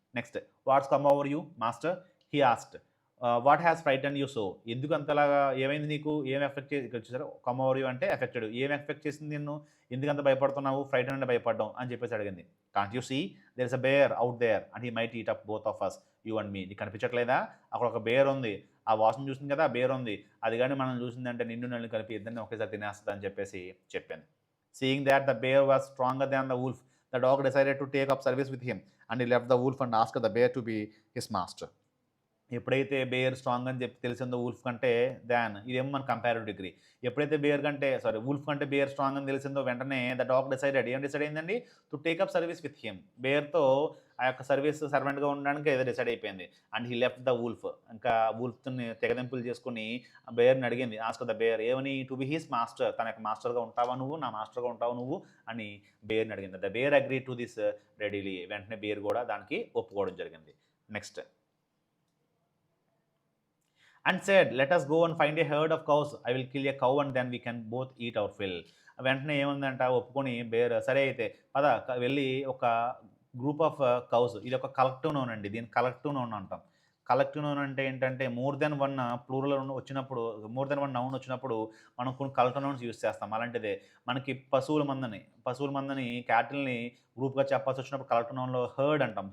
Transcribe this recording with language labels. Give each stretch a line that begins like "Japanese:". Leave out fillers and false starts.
Telugu: Next,
English: What's come over you master, he asked. What has frightened you so,
Telugu: ఎందుకు అంతలాగా, ఏమైంది నీకు, ఏం ఎఫెక్ట్ చేసి, ఇక్కడ చూసారు కమ్ ఓవర్ యూ అంటే ఎఫెక్టెడ్, ఏం ఎఫెక్ట్ చేసింది నిన్ను, ఎందుకంత భయపడుతున్నావు, ఫ్రైటన్ అంటే భయపడ్డాం అని చెప్పేసి అడిగింది.
English: Can't you see there is a bear out there and he might eat up both of us, you and me.
Telugu: నీకు కనిపించట్లేదా, అక్కడ ఒక బేర్ ఉంది, ఆ వాసన చూసింది కదా, బేర్ ఉంది, అది కానీ మనం చూసిందంటే నిన్ను నన్ను కలిపి ఇద్దరిని ఒకేసారి తినేస్తుంది అని చెప్పేసి చెప్పాను.
English: Seeing that the bear was stronger than the wolf, the dog decided to take up service with him and he left the wolf and asked the bear to be his master.
Telugu: ఎప్పుడైతే bear strong అని చెప్పి తెలిసిందో wolf కంటే ఇదేమో మన comparative degree. ఎప్పుడైతే wolf కంటే bear strong అని తెలిసిందో వెంటనే ద డాగ్ డిసైడ్ అయిందండి,
English: To take up service with him.
Telugu: బేర్తో ఆ యొక్క సర్వెంట్గా ఉండడానికి ఏదో డిసైడ్ అయిపోయింది.
English: And he left the wolf.
Telugu: ఇంకా వూల్ఫ్ని తెగదెంపులు చేసుకుని ఆ బేర్ని అడిగింది, ఆస్క్ ద బేర్ ఏమని,
English: to be his master,
Telugu: తన యొక్క మాస్టర్గా ఉంటావా నువ్వు, నా మాస్టర్గా ఉంటావు నువ్వు అని బేర్ని అడిగింది.
English: The bear agree to this readily.
Telugu: వెంటనే బేర్ కూడా దానికి ఒప్పుకోవడం జరిగింది.
English: Next, and said, let us go and find a herd of cows, I will kill a cow and then we can both eat our fill.
Telugu: వెంటనే ఏముందంట, ఒప్పుకొని bear సరే అయితే పద వెళ్ళి ఒక
English: group of cows,
Telugu: ఇది ఒక కలెక్టివ్ నౌన్ అండి, దీన్ని కలెక్టివ్ నౌన్ అంటాం. కలెక్టివ్ నౌన్ అంటే ఏంటంటే మోర్ దెన్ వన్ వచ్చినప్పుడు, మోర్ దెన్ వన్ నౌన్ వచ్చినప్పుడు మనం కొన్ని కలెక్టివ్ నౌన్స్ యూస్ చేస్తాం. అలాంటిదే మనకి పశువుల మందని క్యాటిల్ని గ్రూప్గా చెప్పాల్సి వచ్చినప్పుడు కలెక్టివ్ నౌన్లో హర్డ్ అంటాం.